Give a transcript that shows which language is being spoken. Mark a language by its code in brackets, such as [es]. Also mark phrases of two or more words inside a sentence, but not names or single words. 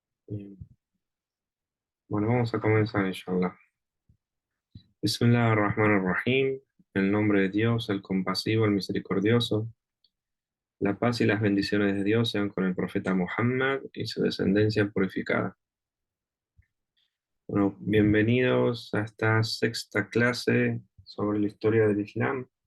[es] Bien. Bueno, vamos a comenzar, inshallah. [ar] بسم الله الرحمن الرحيم. [es] En el nombre de Dios, el compasivo, el misericordioso. La paz y las bendiciones de Dios sean con el profeta Muhammad y su descendencia purificada. Bueno, bienvenidos a esta sexta clase sobre la historia del Islam.